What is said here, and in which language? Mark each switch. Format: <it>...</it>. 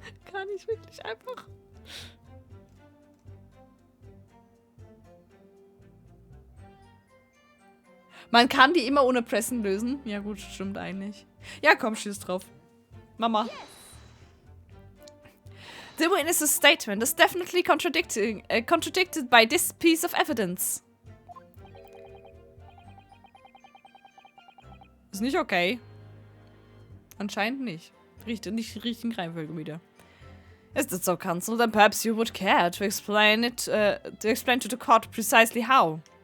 <de>Kann ich wirklich einfach... Man kann die immer ohne Pressen lösen. Ja gut, stimmt eigentlich. Ja, komm, schieß drauf. Mama.</de> <en>The witness's statement is definitely contradicted by this piece of evidence.</en> <de>Ist nicht okay. Anscheinend nicht. Nicht richtigen Reihenfolge wieder.</de> <en>Is that so, Counsel? Then perhaps you would care to explain to the court precisely how.</en>